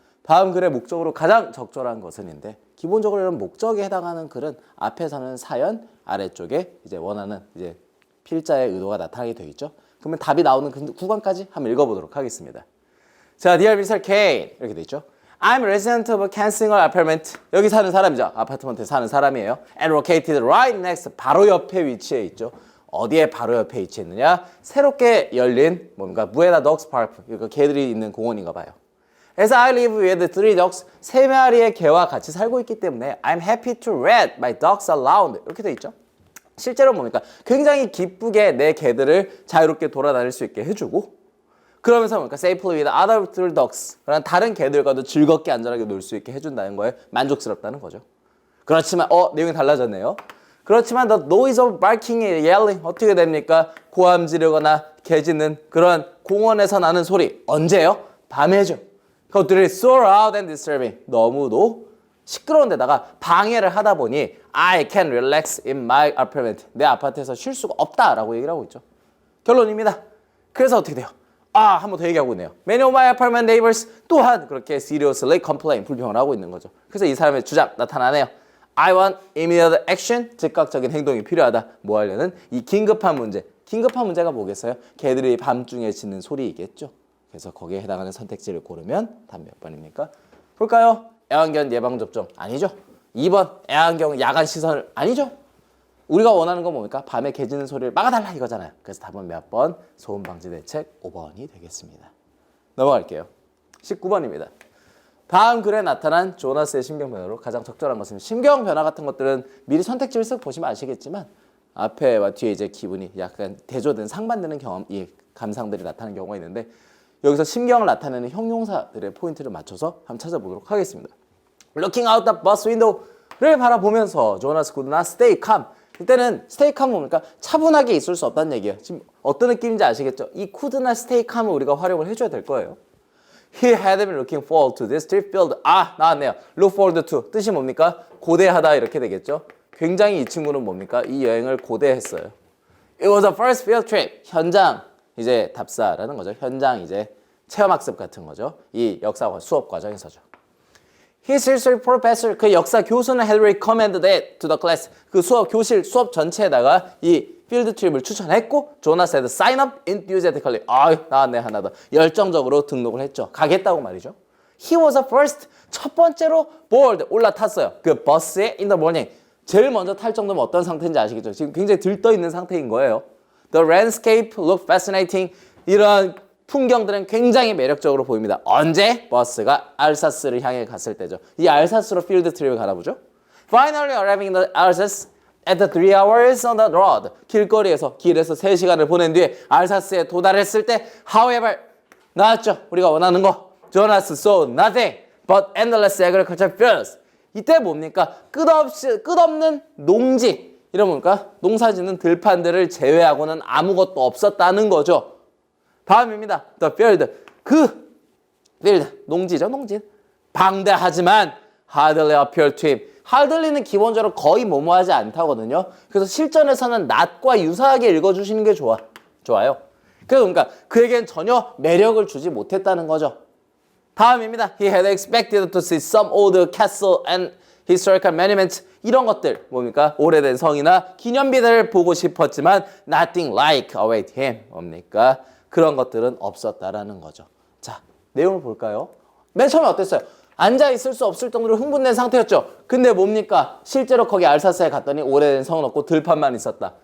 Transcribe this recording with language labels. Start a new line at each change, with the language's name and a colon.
Korean: 다음 글의 목적으로 가장 적절한 것은인데 기본적으로 이런 목적에 해당하는 글은 앞에서는 사연, 아래쪽에 이제 원하는 이제 필자의 의도가 나타나게 되어 있죠. 그러면 답이 나오는 구간까지 한번 읽어보도록 하겠습니다.
English: 자, Dear Mr.
Korean: Kane 이렇게 돼 있죠.
English: I'm a resident of a Kensington apartment.
Korean: 여기 사는 사람이죠. 아파트먼트에 사는 사람이에요.
English: And located right next.
Korean: 바로 옆에 위치해 있죠. 어디에 바로 옆에 위치했느냐? 새롭게 열린 뭔가 무에다 덕스 파크. 이거 개들이 있는 공원인가 봐요.
English: As I live with three dogs.
Korean: 세 마리의 개와 같이 살고 있기 때문에
English: I'm happy to let my dogs around.
Korean: 이렇게 돼 있죠. 실제로 뭡니까? 굉장히 기쁘게 내 개들을 자유롭게 돌아다닐 수 있게 해주고 그러면서 뭡니까?
English: Safely with other three dogs.
Korean: 그런 다른 개들과도 즐겁게 안전하게 놀 수 있게 해준다는 거에 만족스럽다는 거죠. 그렇지만 내용이 달라졌네요. 그렇지만
English: the noise of barking and yelling
Korean: 어떻게 됩니까? 고함 지르거나 개 짖는 그런 공원에서 나는 소리 언제요? 밤에죠. 그것들이
English: so loud and disturbing
Korean: 너무도 시끄러운 데다가 방해를 하다 보니
English: I can relax in my apartment
Korean: 내 아파트에서 쉴 수가 없다라고 얘기를 하고 있죠. 결론입니다. 그래서 어떻게 돼요? 한 번 더 얘기하고 있네요.
English: Many of my apartment neighbors
Korean: 또한 그렇게
English: seriously complain
Korean: 불평을 하고 있는 거죠. 그래서 이 사람의 주장 나타나네요.
English: I want immediate action
Korean: 즉각적인 행동이 필요하다. 뭐 하려는 이 긴급한 문제. 긴급한 문제가 뭐겠어요? 개들이 밤중에 짖는 소리이겠죠. 그래서 거기에 해당하는 선택지를 고르면 답 몇 번입니까? 볼까요? 애완견 예방접종 아니죠. 2번 애완견 야간 시설 아니죠. 우리가 원하는 건 뭡니까? 밤에 개 짖는 소리를 막아달라 이거잖아요. 그래서 답은 몇 번? 소음방지 대책 5번이 되겠습니다. 넘어갈게요. 19번입니다. 다음 글에 나타난 조나스의 심경 변화로 가장 적절한 것은 심경 변화 같은 것들은 미리 선택지를 쓱 보시면 아시겠지만 앞에와 뒤에 이제 기분이 약간 대조된 상반되는 경험, 이 감상들이 나타나는 경우가 있는데 여기서 심경을 나타내는 형용사들의 포인트를 맞춰서 한번 찾아보도록 하겠습니다.
English: Looking out the bus window
Korean: 를 바라보면서
English: 조나스 could not stay calm.
Korean: 이때는 stay calm 뭡니까? 차분하게 있을 수 없다는 얘기예요. 지금 어떤 느낌인지 아시겠죠? 이
English: could not stay calm
Korean: 을 우리가 활용을 해줘야 될 거예요.
English: He had been looking forward to this trip filled.
Korean: 나왔네요. Look forward to. 뜻이 뭡니까? 고대하다 이렇게 되겠죠? 굉장히 이 친구는 뭡니까? 이 여행을 고대했어요.
English: It was a first field trip.
Korean: 현장 이제 답사라는 거죠. 현장 이제 체험학습 같은 거죠. 이 역사 수업 과정에서죠.
English: His history professor,
Korean: 그 역사 교수는
English: had recommended it to the class.
Korean: 그 교실 수업 전체에다가 이 필드 트립을 추천했고 조나스
English: had sign up enthusiastically.
Korean: 나왔네 하나 더. 열정적으로 등록을 했죠. 가겠다고 말이죠.
English: He was the first,
Korean: 첫 번째로
English: board,
Korean: 올라탔어요. 그 버스에
English: in the morning.
Korean: 제일 먼저 탈 정도면 어떤 상태인지 아시겠죠? 지금 굉장히 들떠있는 상태인 거예요.
English: The landscape looked fascinating.
Korean: 이런 풍경들은 굉장히 매력적으로 보입니다. 언제? 버스가 알사스를 향해 갔을 때죠. 이 알사스로 필드 트립을 가나보죠.
English: Finally arriving in the Alsace at the 3 hours on the road.
Korean: 길에서 3시간을 보낸 뒤에 알사스에 도달했을 때 however, 나왔죠. 우리가 원하는 거.
English: Jonas saw nothing but endless agricultural fields.
Korean: 이때 뭡니까? 끝없는 농지. 이런 뭡니까? 농사짓는 들판들을 제외하고는 아무것도 없었다는 거죠. 다음입니다. The field. 그 field. 농지죠. 농지. 방대하지만
English: hardly appeal to him.
Korean: hardly는 기본적으로 거의 뭐뭐하지 않다거든요. 그래서 실전에서는 not과 유사하게 읽어주시는 게 좋아요. 그러니까 그에겐 전혀 매력을 주지 못했다는 거죠. 다음입니다.
English: He had expected to see some old castle and historical monuments.
Korean: 이런 것들 뭡니까? 오래된 성이나 기념비들을 보고 싶었지만
English: nothing like await him.
Korean: 뭡니까? 그런 것들은 없었다라는 거죠. 자, 내용을 볼까요? 맨 처음에 어땠어요? 앉아있을 수 없을 정도로 흥분된 상태였죠. 근데 뭡니까? 실제로 거기 알사스에 갔더니 오래된 성은 없고 들판만 있었다.